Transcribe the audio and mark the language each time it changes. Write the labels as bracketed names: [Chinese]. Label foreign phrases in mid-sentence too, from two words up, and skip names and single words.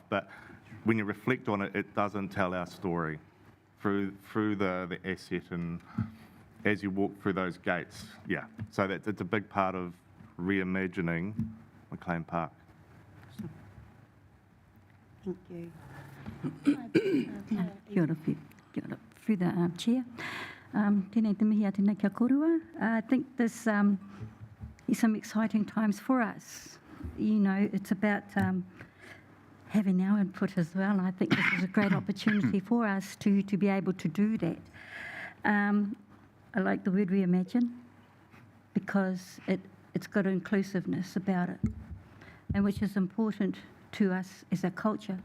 [English] But when you reflect on it, it doesn't tell our story through the asset and as you walk through those gates. Yeah, so it's a big part of reimagining McLean Park. Thank you. [Māori] Kia ora, [English] through the chair. [Māori] Tēnei te mihi a tēnei kia korua. [English] I think this is some exciting times for us. It's about having our input as well. And I think this is a great opportunity for us to be able to do that. I like the word reimagine because it's got inclusiveness about it, and which is important to us as a culture.